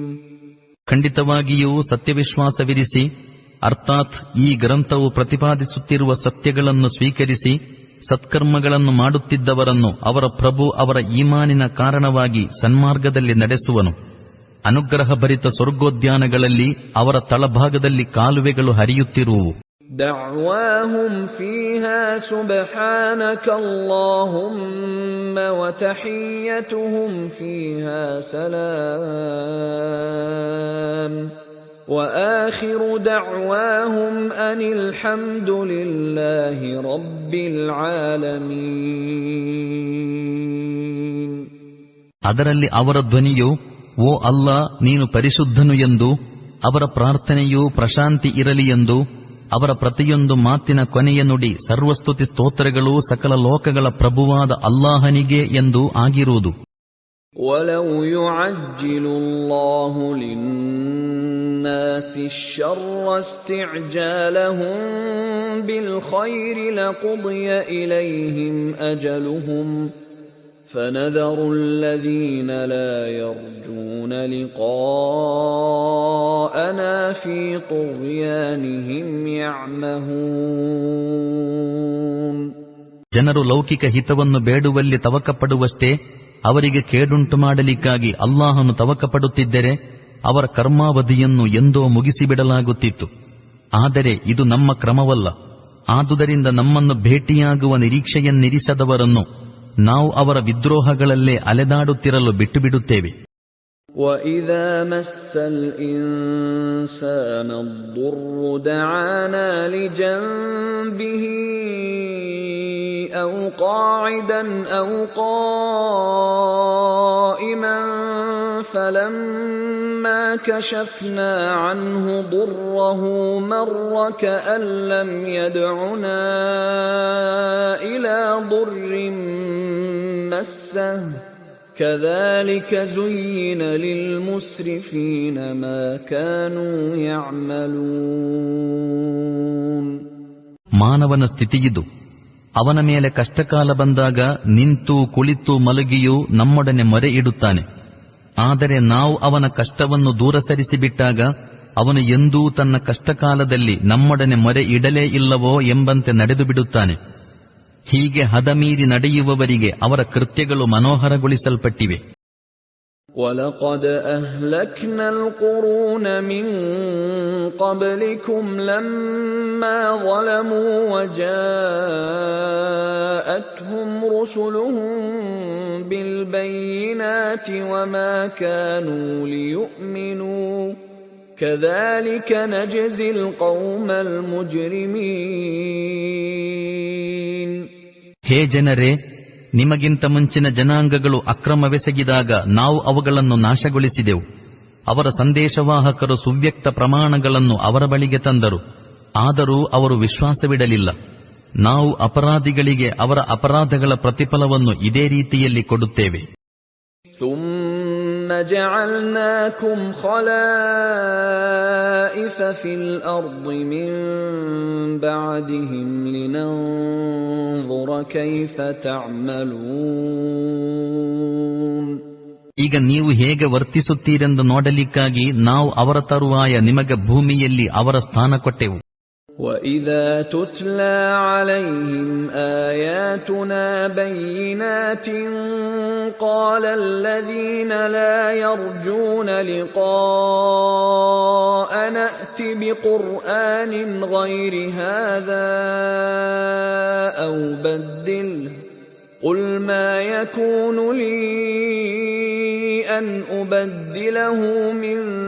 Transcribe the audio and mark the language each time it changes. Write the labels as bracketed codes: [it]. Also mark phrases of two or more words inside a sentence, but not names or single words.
[kn] ಖಂಡಿತವಾಗಿಯೂ ಸತ್ಯವಿಶ್ವಾಸವಿರಿಸಿ, ಅರ್ಥಾತ್ ಈ ಗ್ರಂಥವು ಪ್ರತಿಪಾದಿಸುತ್ತಿರುವ ಸತ್ಯಗಳನ್ನು ಸ್ವೀಕರಿಸಿ ಸತ್ಕರ್ಮಗಳನ್ನು ಮಾಡುತ್ತಿದ್ದವರನ್ನು ಅವರ ಪ್ರಭು ಅವರ ಈಮಾನಿನ ಕಾರಣವಾಗಿ ಸನ್ಮಾರ್ಗದಲ್ಲಿ ನಡೆಸುವನು. ಅನುಗ್ರಹಭರಿತ ಸ್ವರ್ಗೋದ್ಯಾನಗಳಲ್ಲಿ ಅವರ ತಳಭಾಗದಲ್ಲಿ ಕಾಲುವೆಗಳು ಹರಿಯುತ್ತಿರುವುವು. [ar] دعواهم فيها سبحانك اللهم وتحيتهم فيها سلام وآخر دعواهم أن الحمد لله رب العالمين. [kn] ಅದರಲ್ಲಿ ಅವರ ಧ್ವನಿಯು, ಓ ಅಲ್ಲಾ, ನೀನು ಪರಿಶುದ್ಧನು ಎಂದು, ಅವರ ಪ್ರಾರ್ಥನೆಯೂ ಪ್ರಶಾಂತಿ ಇರಲಿ ಎಂದು, ಅವರ ಪ್ರತಿಯೊಂದು ಮಾತಿನ ಕೊನೆಯ ನುಡಿ ಸರ್ವಸ್ತುತಿ ಸ್ತೋತ್ರಗಳು ಸಕಲ ಲೋಕಗಳ ಪ್ರಭುವಾದ ಅಲ್ಲಾಹನಿಗೆ ಎಂದು ಆಗಿರುವುದು. [ar] وَلَوْ يُعَجِّلُ اللَّهُ لِلنَّاسِ الشَّرَّ اسْتِعْجَالَهُم بِالْخَيْرِ لَقُضِيَ إِلَيْهِمْ أَجَلُهُمْ فَنَذَرُ الَّذِينَ لَا يَرْجُونَ لِقَاءَنَا فِي طُغْيَانِهِمْ يَعْمَهُونَ. [kn] ಜನರು ಲೌಕಿಕ ಹಿತವನ್ನು ಬೇಡುವಲ್ಲಿ ತವಕಪಡುವಷ್ಟೇ ಅವರಿಗೆ ಕೇಡುಂಟು ಮಾಡಲಿಕ್ಕಾಗಿ ಅಲ್ಲಾಹನು ತವಕಪಡುತ್ತಿದ್ದರೆ ಅವರ ಕರ್ಮಾವಧಿಯನ್ನು ಎಂದೋ ಮುಗಿಸಿಬಿಡಲಾಗುತ್ತಿತ್ತು. ಆದರೆ ಇದು ನಮ್ಮ ಕ್ರಮವಲ್ಲ. ಆದುದರಿಂದ ನಮ್ಮನ್ನು ಭೇಟಿಯಾಗುವ ನಿರೀಕ್ಷೆಯನ್ನಿರಿಸದವರನ್ನು ನಾವು ಅವರ ವಿದ್ರೋಹಗಳಲ್ಲೇ ಅಲೆದಾಡುತ್ತಿರಲು ಬಿಟ್ಟು ಬಿಡುತ್ತೇವೆ. [ar] وَإِذَا مَسَّ الْإِنسَانَ الضُّرُّ دَعَانَا لِجَنبِهِ أَوْ قَاعِدًا أَوْ قَائِمًا فَلَمَّا كَشَفْنَا عَنْهُ ضُرَّهُ مَرَّ كَأَن لَّمْ يَدْعُنَا إِلَى ضُرٍّ مَّسَّهُ كَذَلِكَ زُيِّنَ لِلْمُسْرِفِينَ مَا كَانُوا يَعْمَلُونَ. [kn] ಮಾನವನ ಸ್ಥಿತಿಯಿದು. ಅವನ ಮೇಲೆ ಕಷ್ಟಕಾಲ ಬಂದಾಗ ನಿಂತು ಕುಳಿತು ಮಲಗಿಯೂ ನಮ್ಮೊಡನೆ ಮೊರೆ ಇಡುತ್ತಾನೆ. ಆದರೆ ನಾವು ಅವನ ಕಷ್ಟವನ್ನು ದೂರ ಸರಿಸಿಬಿಟ್ಟಾಗ ಅವನು ಎಂದೂ ತನ್ನ ಕಷ್ಟಕಾಲದಲ್ಲಿ ನಮ್ಮೊಡನೆ ಮೊರೆ ಇಡಲೇ ಇಲ್ಲವೋ ಎಂಬಂತೆ ನಡೆದು ಬಿಡುತ್ತಾನೆ. ಹೀಗೆ ಹದಮೀರಿ ನಡೆಯುವವರಿಗೆ ಅವರ ಕೃತ್ಯಗಳು ಮನೋಹರಗೊಳಿಸಲ್ಪಟ್ಟಿವೆ. [ar] وَلَقَدْ أَهْلَكْنَا الْقُرُونَ مِنْ قَبْلِكُمْ لَمَّا ظَلَمُوا وَجَاءَتْهُمْ رُسُلُهُم بِالْبَيِّنَاتِ وَمَا كَانُوا لِيُؤْمِنُوا كَذَلِكَ نَجْزِي الْقَوْمَ الْمُجْرِمِينَ. [kn] ಹೇ ಜನರೇ, ನಿಮಗಿಂತ ಮುಂಚಿನ ಜನಾಂಗಗಳು ಅಕ್ರಮವೆಸಗಿದಾಗ ನಾವು ಅವುಗಳನ್ನು ನಾಶಗೊಳಿಸಿದೆವು. ಅವರ ಸಂದೇಶವಾಹಕರು ಸುವ್ಯಕ್ತ ಪ್ರಮಾಣಗಳನ್ನು ಅವರ ಬಳಿಗೆ ತಂದರು. ಆದರೂ ಅವರು ವಿಶ್ವಾಸವಿಡಲಿಲ್ಲ. ನಾವು ಅಪರಾಧಿಗಳಿಗೆ ಅವರ ಅಪರಾಧಗಳ ಪ್ರತಿಫಲವನ್ನು ಇದೇ ರೀತಿಯಲ್ಲಿ ಕೊಡುತ್ತೇವೆ. [ar] ثم جعلناكم خلائف في الأرض من بعدهم لننظر كيف تعملون. [kn] ಈಗ ನೀವು ಹೇಗೆ ವರ್ತಿಸುತ್ತೀರೆಂದು ನೋಡಲಿಕ್ಕಾಗಿ ನಾವು ಅವರ ತರುವಾಯ ನಿಮಗೆ ಭೂಮಿಯಲ್ಲಿ ಅವರ ಸ್ಥಾನ ಕೊಟ್ಟೆವು. [ar] وَإِذَا تُتْلَى عَلَيْهِمْ آيَاتُنَا بَيِّنَاتٍ قَالَ الَّذِينَ لَا يَرْجُونَ لِقَاءَنَا ائْتِ بِقُرْآنٍ غَيْرِ هَذَا أَوْ بَدِّلْهُ قُلْ مَا يَكُونُ لِي أَنْ أُبَدِّلَهُ مِنْ